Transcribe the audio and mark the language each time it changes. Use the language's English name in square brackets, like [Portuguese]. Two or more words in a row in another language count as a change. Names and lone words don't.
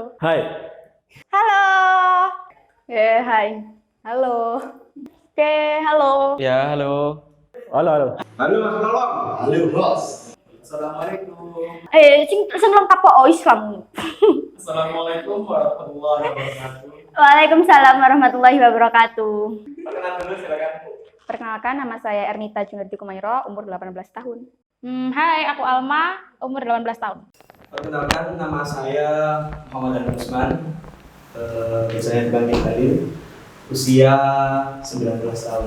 [Indonesian] Hai. Halo. Hai. Halo. Oke, halo. Ya, halo. Halo, halo. Halo, Mas Nolong. Halo bos. Assalamualaikum. Sing lengkap kok Islam. [Arabic] السلام عليكم ورحمة الله وبركاته. وعليكم السلام ورحمة الله وبركاته. [Indonesian] Perkenalan dulu silakan. Perkenalkan, nama saya Ernita Junardi Kumairo, umur 18 tahun. Hai, aku Alma, umur 18 tahun. Perkenalkan, nama saya Muhammad Daniel Usman, biasanya dipanggil Khalil, usia 19 tahun.